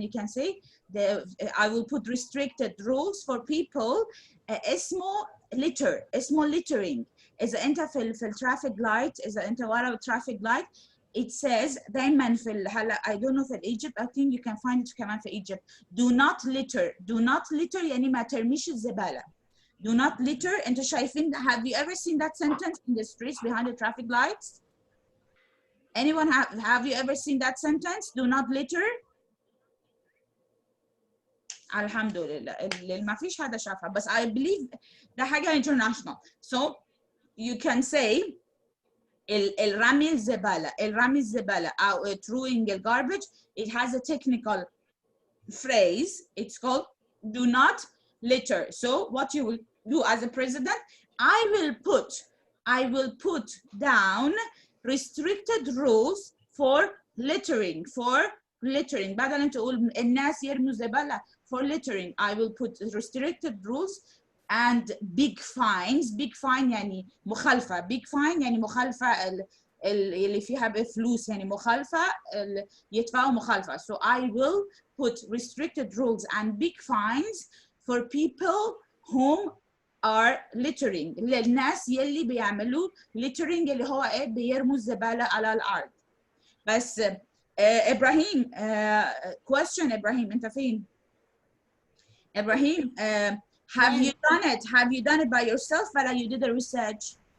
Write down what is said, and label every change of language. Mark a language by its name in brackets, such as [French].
[English] You can say I will put restricted rules for people. [Arabic] اسمه littering. إذا أنت في traffic light، إذا أنت ورا traffic light، [English] it says [Arabic] دايما في هلا [English] I don't know [Arabic] في Egypt. [English] I think you can find it [Arabic] كمان في [English] Egypt. Do not litter. Do not litter [Arabic] يعني ما ترميش الزبالة. [English] Do not litter. [Arabic] أنتوا شايفين؟ [English] Have you ever seen that sentence in the streets behind the traffic lights? Anyone have you ever seen that sentence? Do not litter. [Arabic] الحمد لله اللي ما فيش حدا شافها بس [English] I believe [Arabic] ده حاجة international. [English] So you can say [Arabic] الرمي الزبالة أو [English] throwing the garbage. It has a technical phrase. It's called do not litter. So what you will do as a president, I will put down restricted rules for littering. [Arabic] بدل أن تقول الناس يرموا زبالة. [English] For littering, I will put restricted rules and big fines. Big fine [Arabic] يعني مخالفة. [English] Big fine [Arabic] يعني مخالفة اللي فيها بفلوس يعني مخالفة يدفعوا مخالفة. [English] So I will put restricted rules and big fines for people whom are littering. [Arabic] للناس يلي بيعملوا littering اللي هو إيه بيرموا الزبالة على الأرض. بس [English] ابراهيم question ابراهيم [Arabic] انت فين؟ [English] ابراهيم have you done it? Have you done it by yourself [Arabic] ولا [English] you did a research?